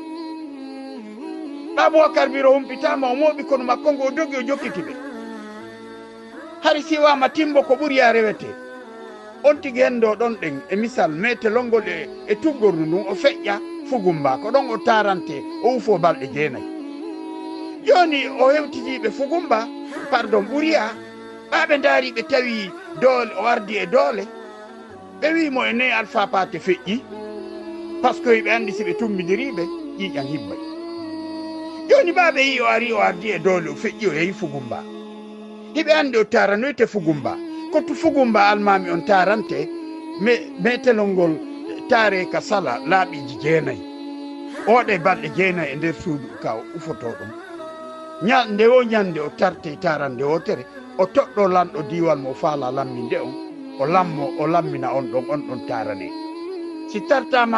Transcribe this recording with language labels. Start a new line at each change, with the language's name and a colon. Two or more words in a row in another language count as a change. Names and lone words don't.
Fula: ɓa Boubacar Biro humpitama o mooɓi kono makko ngo o dogi o jokkitiɓe hari siwama Timbo ko ɓuuri ya rewete on tigi hendo ɗon ɗen e misal metelol ngol e tuggornu ndun o feƴƴa Fugumba ko ɗon o tarante o ufo balɗe 9 joni o hewtitiɓe Fugumba pardon ɓuriya ɓaɓe daari ɓe tawi doole o ardi e doole ɓe wimo e ne Alpha Paté feƴƴi
French: par ce que
Fula: ɓe andi si ɓe tumbidiriɓe ƴiƴan hibbay joni ɓaɓe yi o ardi e doole o feƴƴi o yehi Fugumba hiɓe andi o taranoyte Fugumba koto Fugumba almami on tarante metelol ngol taare ka sala laaɓiji 9 oɗe balɗe 9 e nder suudu ka ufoto ɗum nde o ñande o tarte tarande wotere o toɗɗo lanɗo diwal mo faala lamminde on o lammina on ɗon tarane si tartama